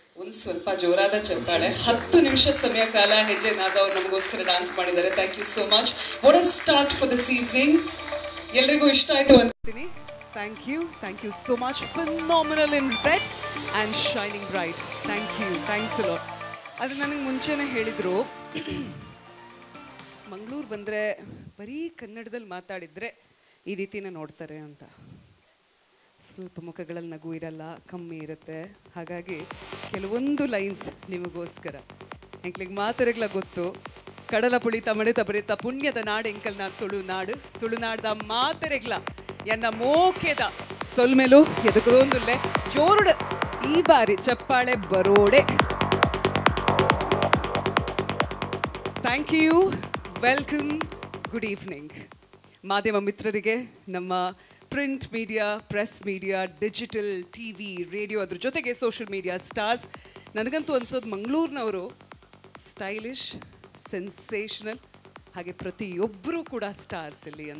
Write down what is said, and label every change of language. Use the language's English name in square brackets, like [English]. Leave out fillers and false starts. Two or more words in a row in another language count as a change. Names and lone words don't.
[Kannada] ಒಂದು ಸ್ವಲ್ಪ ಜೋರಾದ ಚಪ್ಪಾಳೆ. 10 ನಿಮಿಷದ ಸಮಯ ಕಾಲ ಹೆಜ್ಜೆ ನಾದ ಅವ್ರು ನಮಗೋಸ್ಕರ ಡಾನ್ಸ್ ಮಾಡಿದ್ದಾರೆ. [English] Thank you so much. What a start for this evening. [Kannada] ಎಲ್ರಿಗೂ ಇಷ್ಟ ಆಯ್ತು ಅಂತೀನಿ. [English] Thank you so much. Phenomenal in red and shining bright. Thanks a lot. [Kannada] ಅದು ನನಗೆ ಮುಂಚೆನೇ ಹೇಳಿದರು, ಮಂಗಳೂರು ಬಂದರೆ ಬರೀ ಕನ್ನಡದಲ್ಲಿ ಮಾತಾಡಿದರೆ ಈ ರೀತಿನೇ ನೋಡ್ತಾರೆ ಅಂತ. ಸ್ವಲ್ಪ ಮುಖಗಳಲ್ಲಿ ನಗು ಇರಲ್ಲ, ಕಮ್ಮಿ ಇರುತ್ತೆ. ಹಾಗಾಗಿ ಕೆಲವೊಂದು ಲೈನ್ಸ್ ನಿಮಗೋಸ್ಕರ. [Tulu] ಎಂಕ್ಲಿಗೆ ಮಾತರೆಗ್ಲ ಗೊತ್ತು, ಕಡಲ ಪುಳಿತ ಮಣಿತ ಬರಿತ ಪುಣ್ಯದ ನಾಡು ಎಂಕಲ್ನ ತುಳುನಾಡ್ದ ಮಾತರೆಗ್ಲ ಎನ್ನ ಮೋಕೆದ ಸೊಲ್ಮೆಲು ಎದಕೊಂದುಲ್ಲೆ ಜೋರುಡ ಈ ಬಾರಿ ಚಪ್ಪಾಳೆ ಬರೋಡೆ. [English] Thank you, Welcome, good evening. [Kannada] ಮಾಧ್ಯಮ ಮಿತ್ರರಿಗೆ, ನಮ್ಮ [English] print media, press media, digital, TV, radio, [Kannada] ಅದ್ರ ಜೊತೆಗೆ [English] social media stars, [Kannada] ನನಗಂತೂ ಅನ್ಸೋದು ಮಂಗಳೂರಿನವರು [English] stylish, sensational, [Kannada] ಹಾಗೆ ಪ್ರತಿಯೊಬ್ಬರೂ ಕೂಡ ಸ್ಟಾರ್ಸ್ ಇಲ್ಲಿ ಅಂತ.